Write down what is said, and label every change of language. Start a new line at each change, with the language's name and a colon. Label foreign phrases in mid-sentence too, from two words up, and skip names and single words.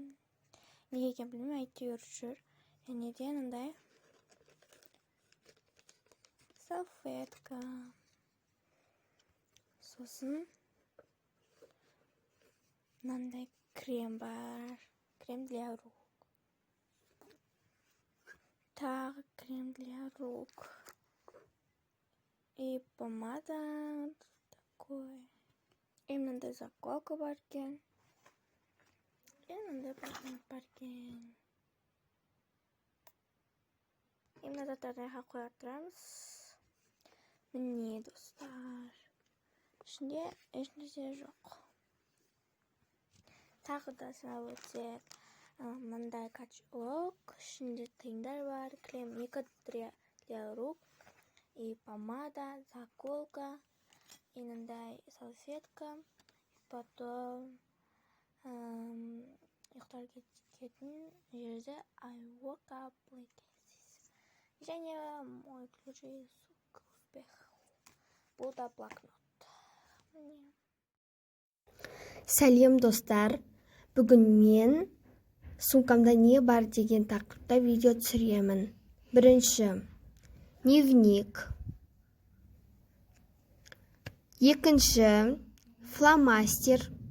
Kazakh: Неге екенін білмеймін, әйтеуір жүр. Және де мындай салфетка. Сосын мынандай крем бар.
Russian: Крем для рук. Тағы крем для рук. И помада такой.
Kazakh: И мынандай заколка бар екен. И мындай бар екен. И мына заттарды қоя тұрамыз. Міне достар. Ішінде ешнәрсе жоқ. Тағы да сынап өтсек, мындай кошелек, ішінде тиындар бар,
Russian: крем для рук, и помада,
Kazakh: заколка, и мындай салфетка, потом ұйықтар кететін жерде
English: I woke up like this.
Russian: Және мой ключи к успеху.
Kazakh: Бұл да блокнот. Сәлем достар, бүгін мен сумкамда не бар деген тақырыпта видео түсіремін. Бірінші, дневник. Екінші, фломастер.